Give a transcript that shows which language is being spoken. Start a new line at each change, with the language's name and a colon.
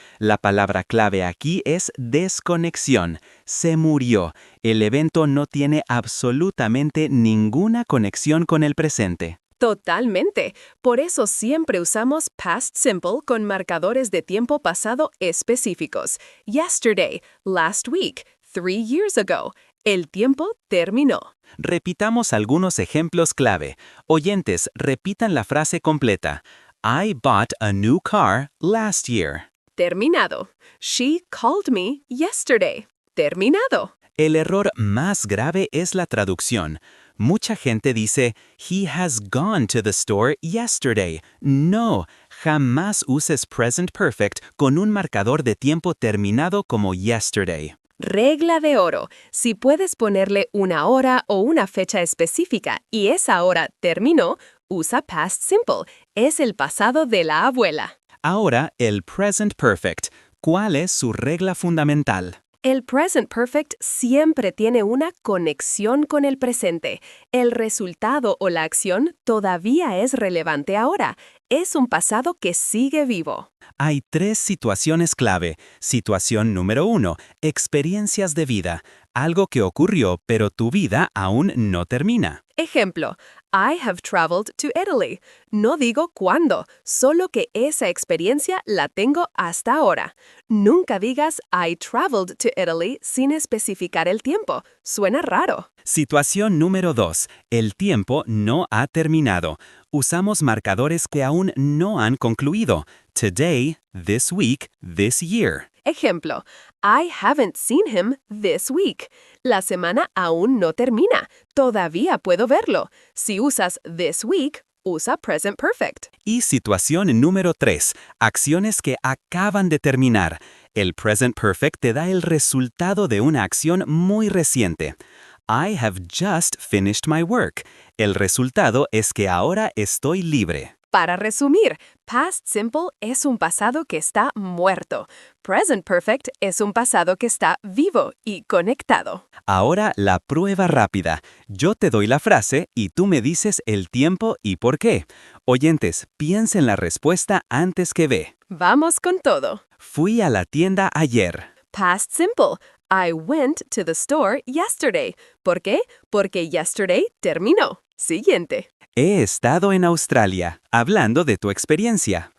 Spanish: La palabra clave aquí es desconexión. Se murió. El evento no tiene absolutamente ninguna conexión con el presente. Totalmente. Por eso siempre usamos past simple con marcadores de tiempo pasado específicos.
English: Yesterday, last week, 3 years ago.
Spanish: El tiempo terminó. Repitamos algunos ejemplos clave. Oyentes, repitan la frase completa.
English: I bought a new car last year.
Spanish: Terminado.
English: She called me yesterday.
Spanish: Terminado. El error más grave es la traducción. Mucha gente dice,
English: he has gone to the store yesterday.
Spanish: No, jamás uses present perfect con un marcador de tiempo terminado como yesterday. Regla de oro. Si puedes ponerle una hora o una fecha específica y esa hora terminó, usa past simple. Es el pasado de la abuela. Ahora, el present perfect. ¿Cuál es su regla fundamental? El present perfect siempre tiene una conexión con el presente. El resultado o la acción todavía es relevante ahora. Es un pasado que sigue vivo. Hay 3 situaciones clave. Situación número 1, experiencias de vida. Algo que ocurrió, pero tu vida aún no termina. Ejemplo,
English: I have traveled to Italy.
Spanish: No digo cuándo, solo que esa experiencia la tengo hasta ahora. Nunca digas
English: I traveled to Italy
Spanish: sin especificar el tiempo. Suena raro. Situación número 2. El tiempo no ha terminado. Usamos marcadores que aún no han concluido.
English: Today, this week, this year.
Spanish: Ejemplo,
English: I haven't seen him this week.
Spanish: La semana aún no termina. Todavía puedo verlo. Si usas this week, usa present perfect. Y situación número 3, acciones que acaban de terminar. El present perfect te da el resultado de una acción muy reciente.
English: I have just finished my work.
Spanish: El resultado es que ahora estoy libre. Para resumir, past simple es un pasado que está muerto. Present perfect es un pasado que está vivo y conectado. Ahora la prueba rápida. Yo te doy la frase y tú me dices el tiempo y por qué. Oyentes, piensa en la respuesta antes que ve. Vamos con todo. Fui a la tienda ayer. Past simple.
English: I went to the store yesterday.
Spanish: ¿Por qué? Porque yesterday terminó. Siguiente. He estado en Australia, hablando de tu experiencia.